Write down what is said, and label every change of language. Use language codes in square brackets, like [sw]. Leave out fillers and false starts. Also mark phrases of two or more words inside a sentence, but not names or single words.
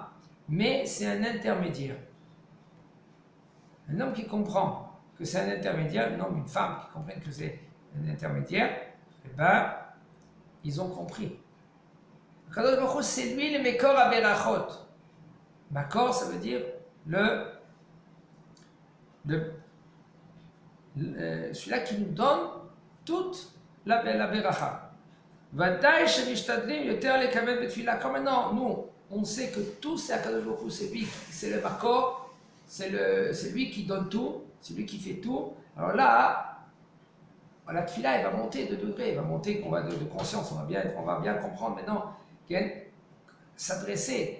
[fr] Mais c'est un intermédiaire. Un homme qui comprend que c'est un intermédiaire, un homme, une femme qui comprennent que c'est un intermédiaire, eh bien, ils ont compris. Kadosh Baruch Hu, c'est lui le [he] מקור הברכות. [fr] Makor, ça veut dire celui-là qui nous donne toute la Beracha. [he] ודאי שמשתדלים יותר לקבל בתפילה. [fr] Comme maintenant, nous, on sait que tout c'est Akadosh Baruch Hu, c'est lui, c'est le Makor, c'est lui qui donne tout, c'est lui qui fait tout. Alors là, la tfila, elle va monter de degrés, elle va monter de conscience, on va bien comprendre maintenant s'adresser.